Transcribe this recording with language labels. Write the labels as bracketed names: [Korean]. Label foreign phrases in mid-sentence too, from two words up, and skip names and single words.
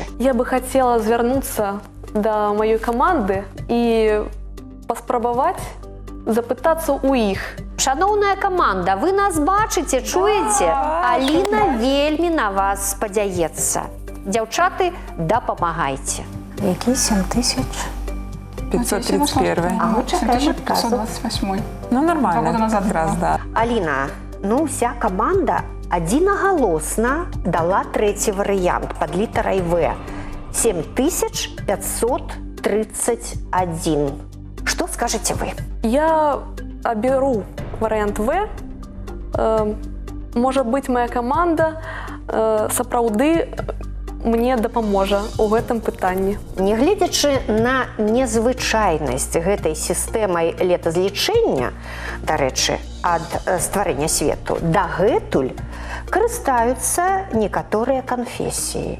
[Russian] Я бы хотела [Belarusian] звярнуцца да маёй каманды і паспрабаваць запытацца ў іх. Шаноўная каманда, вы нас бачыце, чуеце? Аліна вельмі на вас спадзяецца. Дзяўчаты, дапамагайце. Які 7000? 531. А мы чакаем адказу. 528. Ну, [Russian] нормально. 2 года назад как раз, было. да. [Belarusian] Аліна, ну, вся каманда адзінагалосна дала трэці варыянт пад літарай В. 7531. [Russian] Что скажете вы? Я оберу вариант В. Может быть, моя команда [Belarusian] сапраўды мне дапаможа ў гэтым пытанні. Нягледзячы на незвычайнасць гэтай сістэмай летазлічэння, дарэчы, ад стварэння свету, дагэтуль карыстаюцца некаторыя канфесіі.